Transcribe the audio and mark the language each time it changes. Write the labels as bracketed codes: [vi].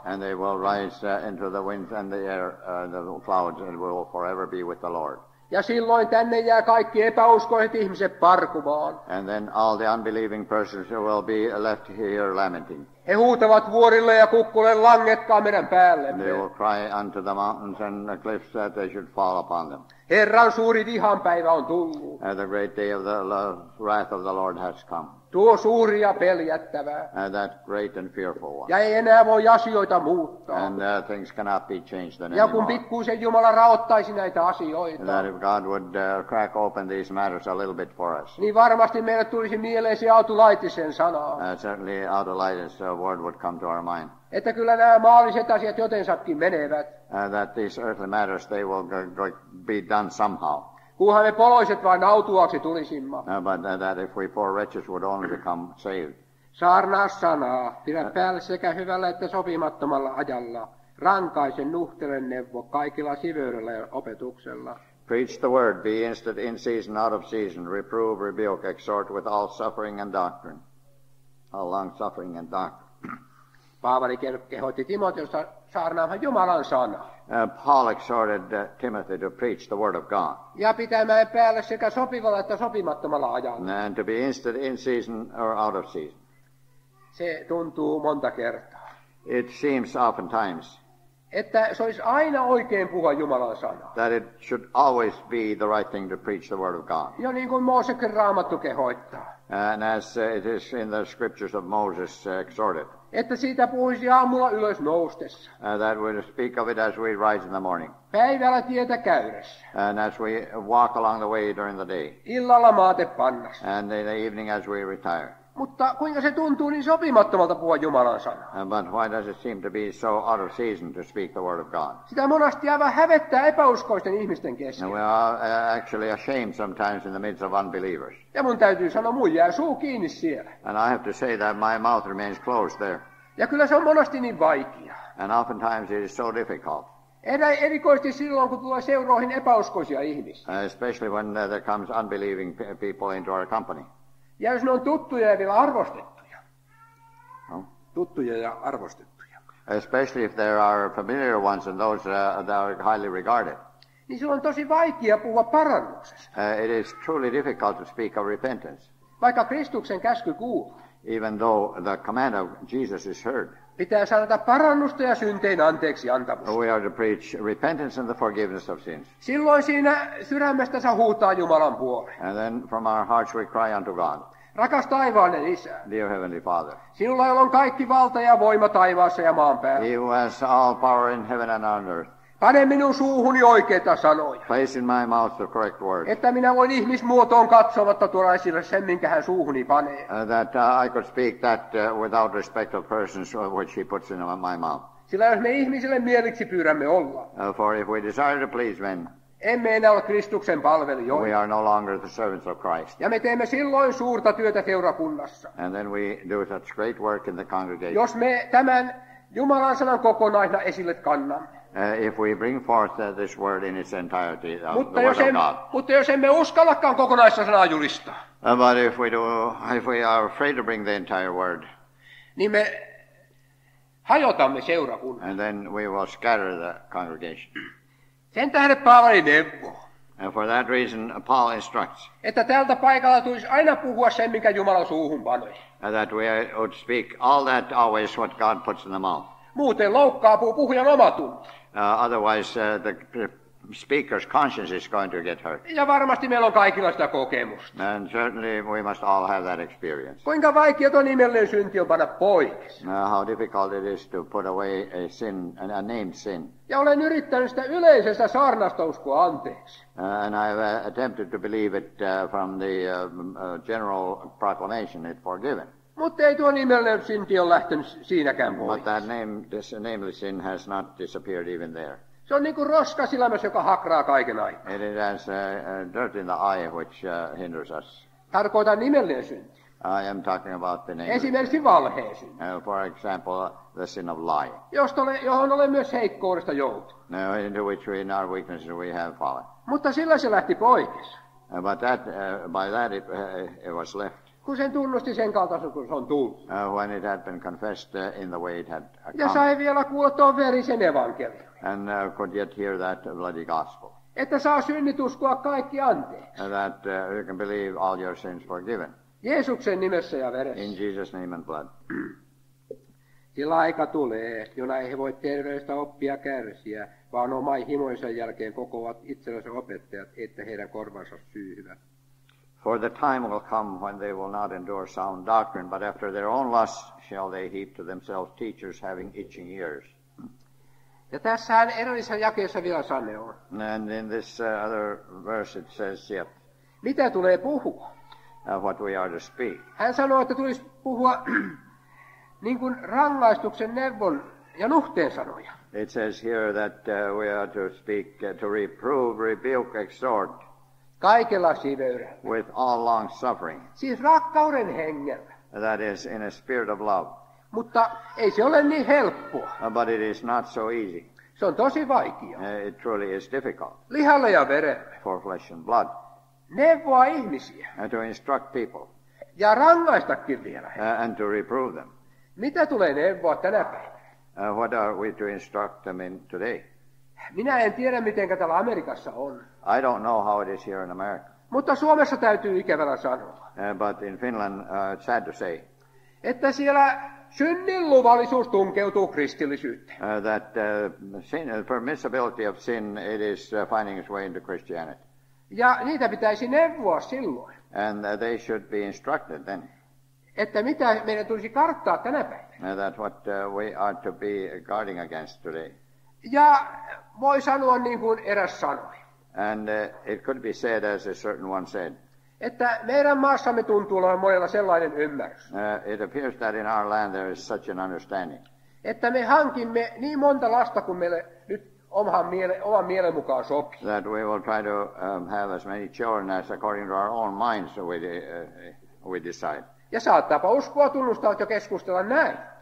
[en] And they will rise into the winds and the air, the clouds, and will forever be with the Lord. [fi] Ja silloin tänne jää kaikki epäuskoiset ihmiset parkumaan. [en] And then all the unbelieving persons will be left here lamenting. [fi] He huutavat vuorille ja kukkulle, langetkaa meidän [en] They [fi] päällemme. [en] will cry unto the mountains and the cliffs that they should fall upon them. [fi] Herran suuri vihanpäivä on tullut. [en] The great day of the wrath of the Lord has come. [fi] Tuo suuri ja peljättävää. [en] That great and fearful one. [fi] Ja ei enää voi asioita muuttaa. [en] And things cannot be changed [fi] Ja kun [en] anymore. [fi] pikkuisen Jumala raottaisi näitä asioita, [en] That if God would crack open these matters a little bit for us, [fi] niin varmasti meille tulisi mieleen se Autulaitisen sana. [en] certainly Autolytus word would come to our mind. [fi] Että kyllä nämä maalliset asiat jotensakin menevät. [en] That these earthly matters, they will be done somehow. [fi] Kunhan me poloiset vain autuaksi tulisimme. [en] But that if we poor wretches would only become saved. [fi] Saarnaa sanaa, pidä päällä sekä hyvällä että sopimattomalla ajalla. Rankaisen nuhtelen neuvo kaikilla siveydellä ja opetuksella. [en] Preach the word, be instant in season, out of season, reprove, rebuke, exhort with all suffering and doctrine. All long suffering and doctrine. [fi] Paavali kehotti Timoteosta saarnaamaan Jumalan sanaa. [en] Paul exhorted Timothy to preach the word of God. [fi] Ja pitämään päällä sekä sopivalla että sopimattomalla ajalla. [en] And to be instant in season or out of season. [fi] Se tuntuu monta kertaa. [en] It seems oftentimes [fi] Että se olisi aina oikein puhua Jumalan sanaa. [en] that it should always be the right thing to preach the word of God. [fi] Jo niin kuin Mooseksen Raamattu kehoittaa. [en] And as it is in the scriptures of Moses exhorted, [fi] Että siitä puhuisi aamulla ylös noustessa. [en] that we speak of it as we rise in the morning, [fi] Päivällä tietä käydessä. [en] and as we walk along the way during the day, [fi] Illalla maatepannassa. [en] and in the evening as we retire. [fi] Mutta kuinka se tuntuu niin sopimattomalta puhua Jumalan sanaa? [en] But why does it seem to be so out of season to speak the word of God? [fi] Sitä monasti aivan hävettää epäuskoisten ihmisten kesken. [en] And we are actually ashamed sometimes in the midst of unbelievers. [fi] Ja mun täytyy sanoa, mun jää suu kiinni siellä. [en] And I have to say that my mouth remains closed there. [fi] Ja kyllä se on monasti niin vaikea. [en] And oftentimes it is so difficult, [fi] Erikoisesti silloin, kun tulee seuroihin epäuskoisia ihmisiä. [en] especially when there comes unbelieving people into our company. [fi] Ja jos ne on tuttuja ja vielä arvostettuja. No? Tuttuja ja arvostettuja. [en] Especially if there are familiar ones and those that are highly regarded. [fi] Niin silloin on tosi vaikea puhua parannuksesta. [en] It is truly difficult to speak of repentance, [fi] Vaikka Kristuksen käsky kuuluu. [en] even though the command of Jesus is heard. [fi] Pitää sanota parannusta ja syntein anteeksi antamusta. [en] We are to preach repentance and the forgiveness of sins. [fi] Silloin siinä sydämestänsä huutaa Jumalan puoleen. [en] And then from our hearts we cry unto God, [fi] Rakas taivaallinen Isä, [en] dear Heavenly Father, [fi] sinulla jolla on kaikki valta ja voima taivaassa ja maan päällä. [en] He who has all power in heaven and on earth, [fi] Pane minun suuhuni oikeita sanoja, [en] place in my mouth the correct words, [fi] että minä voin ihmismuotoon katsomatta tuoda esille sen, minkä hän suuhuni panee. [en] that I could speak that without respect of persons which He puts in my mouth. [fi] Sillä jos me ihmisille mieliksi pyydämme olla, [en] For if we desire to please men, [fi] emme enää ole Kristuksen [en] we [fi] palvelijoita. [en] are no longer the servants of Christ. [fi] Ja me teemme silloin suurta työtä seurakunnassa. [en] And then we do such great work in the congregation. [fi] Jos me tämän Jumalan sanan kokonaisena esille kannamme. [en] If we bring forth this word in its entirety, the word of God. [fi] Mutta jos emme uskallakaan kokonaista sanaa julistaa, [en] But if we are afraid to bring the entire word, [fi] niin me hajotamme seurakunnan. [en] and then we will scatter the congregation. [fi] Sen tähden Paavali neuvoo, [en] And for that reason, Paul instructs [fi] että tältä paikalla tulisi aina puhua sen, minkä Jumala suuhun panee. [en] that we would speak all that always what God puts in the mouth. [fi] Muuten loukkaapuu puhujan omatunto. [en] Otherwise, the speaker's conscience is going to get hurt. [fi] Ja varmasti meillä on kaikilla sitä kokemusta. [en] And certainly we must all have that experience. [fi] Kuinka vaikea tuo nimellinen synti on panna pois. [en] How difficult it is to put away a sin, a named sin. [fi] Ja olen yrittänyt sitä yleisestä saarnasta uskoa anteeksi. [en] And I've attempted to believe it from the general proclamation, it forgiven. [fi] Mutta ei tuo nimellinen synti ole lähtenyt siinäkään pois. [en] But that this nameless sin has not disappeared even there. [fi] Se on niin kuin roska silmässä, joka hakraa kaiken aikaa. [en] It has dirt in the eye which hinders us. [fi] Tarkoitan nimellinen synti. [en] I am talking about the nameless. [fi] Esimerkiksi valheen synti, [en] For example, the sin of lying, [fi] johon olen myös heikkoudesta joutunut. [en] into which we in our weaknesses we have fallen. [fi] Mutta sillä se lähti pois, [en] But by that it was left. [fi] kun sen tunnusti sen kaltaisen, kun se on tullut. [en] When it had been confessed in the way it had [fi] Ja [en] come, [fi] sai vielä kuulla tuon verisen evankeliumin, [en] and could yet hear that bloody gospel, [fi] että saa synnit uskoa kaikki anteeksi. [en] that you can believe all your sins forgiven. [fi] Jeesuksen nimessä ja [en] In [fi] veressä. [en] Jesus' name and blood. [fi] Sillä aika tulee, jona ei he voi terveydestä oppia kärsiä, vaan oman himoisen jälkeen kokoavat itsellensä opettajat, että heidän korvansa syyhyvät. [en] For the time will come when they will not endure sound doctrine, but after their own lusts shall they heap to themselves teachers having itching ears. [fi] Ja tässähän edellisessä jakeessa vielä sanoo. [en] And in this other verse it says yet, [fi] Mitä tulee puhua? [en] what we are to speak. [fi] Hän sanoo, että tulisi puhua niin kuin rangaistuksen, neuvon ja nuhteen sanoja. [en] It says here that we are to speak, to reprove, rebuke, exhort, [fi] Kaikella siveydellä. [en] with all long suffering. [fi] Siis rakkauden hengellä. [en] That is in a spirit of love. [fi] Mutta ei se ole niin helppoa. [en] But it is not so easy. [fi] Se on tosi vaikea. [en] It truly is difficult [fi] Lihalle ja verelle. [en] for flesh and blood. [fi] Neuvoa ihmisiä. [en] To instruct people [fi] Ja rangaistakin vielä. [en] and to reprove them. [fi] Mitä tulee neuvoa tänä päivänä? [en] What are we to instruct them in today? [fi] Minä en tiedä, miten täällä Amerikassa on. [en] I don't know how it is here in America. [fi] Mutta Suomessa täytyy ikävällä sanoa, [en] But in Finland, it's sad to say [fi] että siellä synnin luvallisuus tunkeutuu kristillisyyteen. [en] that permissibility of sin, it is finding its way into Christianity. [fi] Ja niitä pitäisi neuvoa silloin, [en] And they should be instructed then [fi] että mitä meidän tulisi karttaa tänä päivänä. [en] that what we are to be guarding against today. [fi] Ja voi sanoa niin kuin eräs sanoi, [en] And it could be said, as a certain one said, [fi] että meidän maassamme tuntuu olevan monella sellainen ymmärrys, [en] it appears that in our land there is such an understanding [fi] että me hankimme niin monta lasta kuin meille nyt oman mielen mukaan sopii. [en] that we will try to have as many children as according to our own minds we decide. [fi] Ja saattaapa uskoa tunnustaa ja keskustella näin.